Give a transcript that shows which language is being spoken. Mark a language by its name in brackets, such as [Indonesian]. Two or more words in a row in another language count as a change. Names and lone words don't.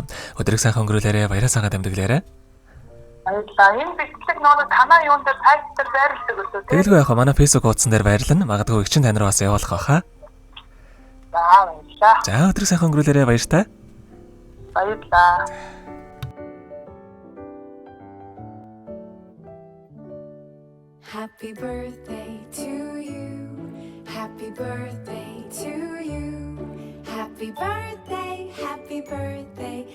[Mongolian] Өдрийг сайхан өнгөрүүлээрэ, баяраа сайхан дамжуулаарэ. Баярлалаа. Энэ бичлэг нөө танаа юунд дээр сайт дээр байрладаг өсөө. Тэгэлгүй яхаа. Манай Facebook хуудсан дээр байрлана. Магадгүй игчин тань руу бас явуулах байхаа. За. баярлалаа. За өдрийг сайхан өнгөрүүлээрэй, баяртай. Баярлалаа. [English] Happy birthday to you. Happy birthday to you. Happy birthday, happy birthday.